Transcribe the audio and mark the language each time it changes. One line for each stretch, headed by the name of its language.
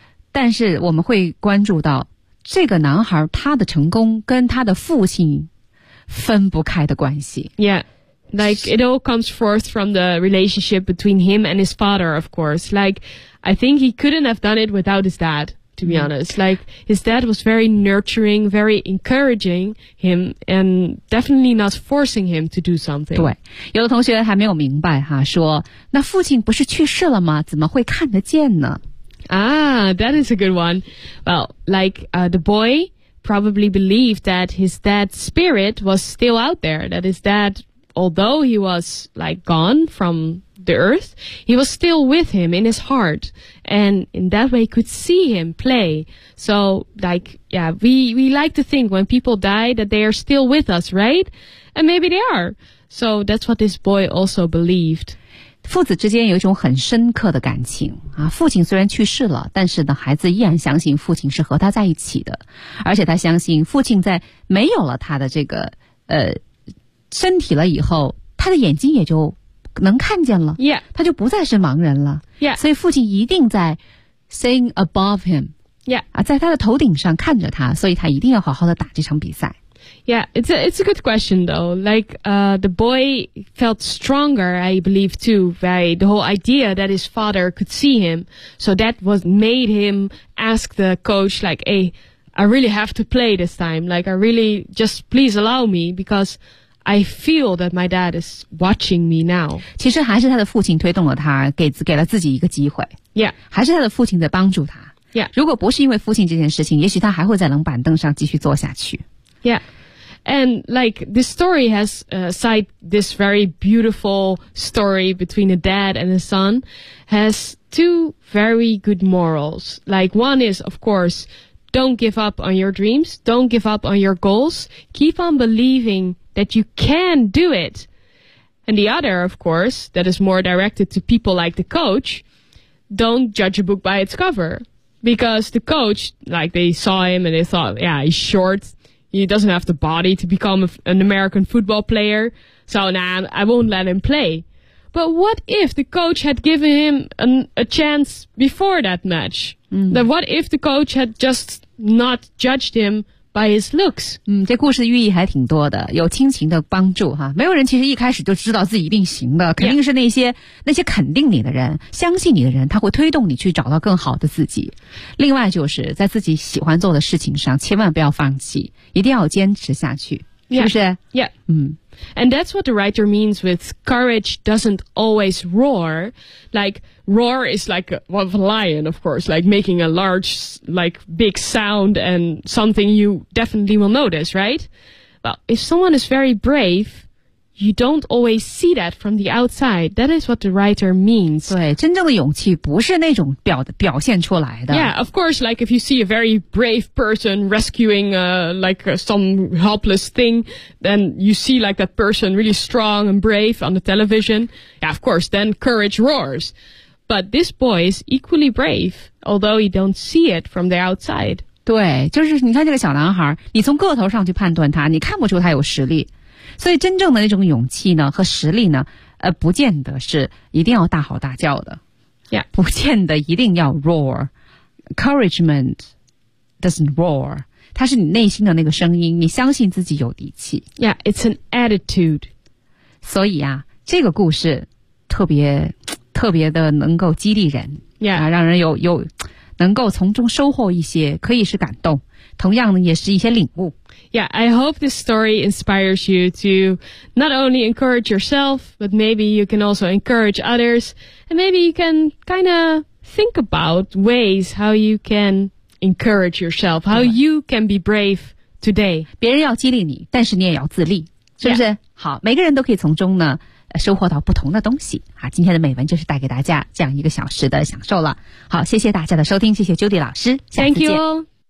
Chinese: 但是我们会关注到这个男孩他的成功跟他的父亲分不开的关系。
English: Yeah, like it all comes forth from the relationship between him and his father, of course. Like, I think he couldn't have done it without his dad. To be honest, like his dad was very nurturing, very encouraging him, and definitely not forcing him to do something.
Chinese: 对，有的同学还没有明白哈，说那父亲不是去世了吗？怎么会看得见呢？
English: Ah, that is a good one. Well, like the boy probably believed that his dad's spirit was still out there. That his dad, although he was like gone from. The earth, he was still with him in his heart, and in that way could see him play. So, like, yeah, we like to think when people die that they are still with us, right? And maybe they are. So that's what this boy also believed.
Chinese: 父子之间有一种很深刻的感情啊。父亲虽然去世了，但是呢，孩子依然相信父亲是和他在一起的，而且他相信父亲在没有了他的这个身体了以后，他的眼睛也就。能看见了、
English: yeah.
Chinese: 他就不再是盲人了、
English: yeah.
Chinese: 所以父亲一定在
English: seeing above him、 yeah.
Chinese: 啊、在他的头顶上看着他所以他一定要好好的打这场比赛
English: Yeah, it's a good question though Like、the boy felt stronger I believe too by the whole idea that his father could see him So that was made him ask the coach Like, hey, I really have to play this time Like, I really just please allow me becauseI feel that my dad is watching me now.
Chinese: 其实还是他的父亲推动了他，给了自己一个机会。
English: Yeah.
Chinese: 还是他的父亲在帮助他。
English: Yeah.
Chinese: 如果不是因为父亲这件事情，也许他还会在冷板凳上继续坐下去。
English: Yeah. And like this story has aside this very beautiful story between a dad and a son has two very good morals. Like one is, of course, don't give up on your dreams. Don't give up on your goals. Keep on believing. That you can do it. And the other, of course, that is more directed to people like the coach, don't judge a book by its cover. Because the coach, like, they saw him and they thought, yeah, he's short. He doesn't have the body to become an American football player. So, nah, I won't let him play. But what if the coach had given him a chance before that match? Mm. Now, what if the coach had just not judged him? By his looks.
Chinese: 这故事的寓意还挺多的，有亲情的帮助哈。没有人其实一开始就知道自己一定行的，肯定是那些肯定你的人，相信你的人，他会推动你去找到更好的自己。另外就是在自己喜欢做的事情上，千万不要放弃，一定要坚持下去，是不是
English: ？Yeah. And that's what the writer means with courage doesn't always roar. Like, roar is like a lion, of course, like making a large, like big sound and something you definitely will notice, right? Well, if someone is very brave, you don't always see that from the outside. That is what the writer means.
Chinese: 对，真正的勇气不是那种表现出来的。
English: Yeah, of course, like if you see a very brave person rescuing like some helpless thing, then you see like that person really strong and brave on the television. Yeah, of course, then courage roars. But this boy is equally brave, although you don't see it from the outside.
Chinese: 对，就是你看这个小男孩，你从个头上去判断他，你看不出他有实力。所以真正的那种勇气呢和实力呢不见得是一定要大吼大叫的。
English: Yeah.
Chinese: 不见得一定要
English: roar. Encouragement doesn't roar.
Chinese: 它是你内心的那个声音，你相信自己有底气。
English: Yeah, it's an attitude.
Chinese: 所以啊，这个故事特别特别的能够激励人。
English: Yeah.
Chinese: 啊，让人有能够从中收获一些，可以是感动，同样呢也是一些领悟。
English: Yeah, I hope this story inspires you to not only encourage yourself, but maybe you can also encourage others, and maybe you can kind of think about ways how you can encourage yourself, how you can be brave today.
Chinese: 别人要激励你，但是你也要自立，是不是？
English: Yeah.
Chinese: 好，每个人都可以从中呢收获到不同的东西。好，今天的美文就是带给大家这样一个小时的享受了。好，谢谢大家的收听，谢谢 Judy 老师，下次见。
English: Thank you.